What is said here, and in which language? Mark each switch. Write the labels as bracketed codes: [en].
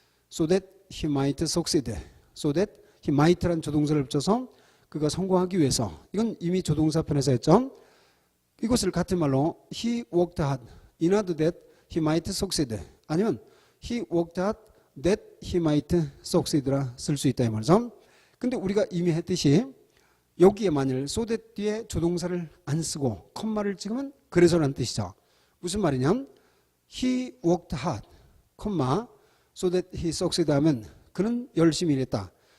[en] So that he might succeed. So that he might [ko] 라는 조동사를 붙여서 그가 성공하기 위해서. 이건 이미 조동사 편에서 했죠. 이것을 같은 말로 [en] he worked hard in order that he might succeed. [ko] 아니면 [en] he worked hard that he might succeed [ko] 라 쓸 수 있다 이 말이죠. 근데 우리가 이미 했듯이 여기에 만일 so that 뒤에 조동사를 안 쓰고 컴마를 찍으면 그래서라는 뜻이죠. 무슨 말이냐면 [en] he worked hard, [ko] 컴마 [en] so that he succeeded [ko] 하면 그는 열심히 일했다.